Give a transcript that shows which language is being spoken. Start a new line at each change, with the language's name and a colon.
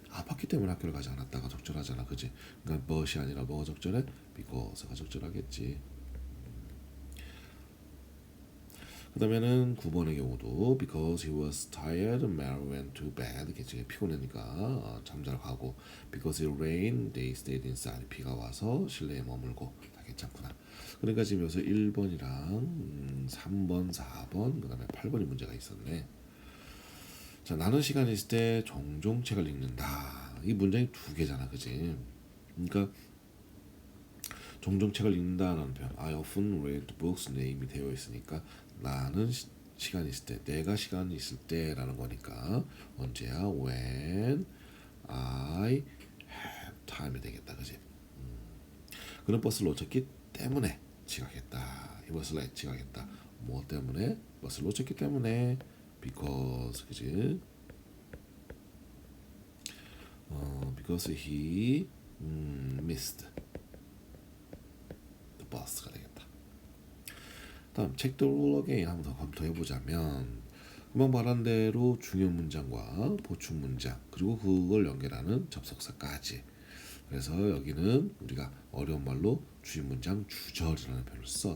Korean: 아팠기 때문에 학교를 가지 않았다가 적절하잖아, 그지? 그러니까 but이 아니라 뭐가 적절해? because가 적절하겠지. 그 다음에는 9번의 경우도
English: because he was tired, Mary went to bed.
Korean: 굉장히 피곤하니까 잠자러 가고
English: because it rained, they stayed inside.
Korean: 비가 와서 실내에 머물고. 다 괜찮구나. 그러니까 지금 여기서 1번이랑 3번, 4번, 그 다음에 8번이 문제가 있었네. 자, 나는 시간이 있을 때 종종 책을 읽는다. 이 문장이 두 개잖아, 그지? 그러니까 종종 책을 읽는다라는 표현,
English: I often read books
Korean: name이 되어 있으니까 나는 시간이 있을 때, 내가 시간이 있을 때라는 거니까 언제야?
English: When I have time이
Korean: 되겠다, 그지? 그는 버스를 놓쳤기 때문에 지각했다.
English: He was late.
Korean: 지각했다. 뭐 때문에? 버스를 놓쳤기 때문에.
English: Because,
Korean: 그지?
English: Because he missed the bus가
Korean: 되겠다. 다음
English: check the rule again
Korean: 한번 더 검토해 보자면 금방 말한 대로 중요 문장과 보충 문장 그리고 그걸 연결하는 접속사까지. 그래서 여기는 우리가 어려운 말로 주의 문장 주절이라는 표현을 써.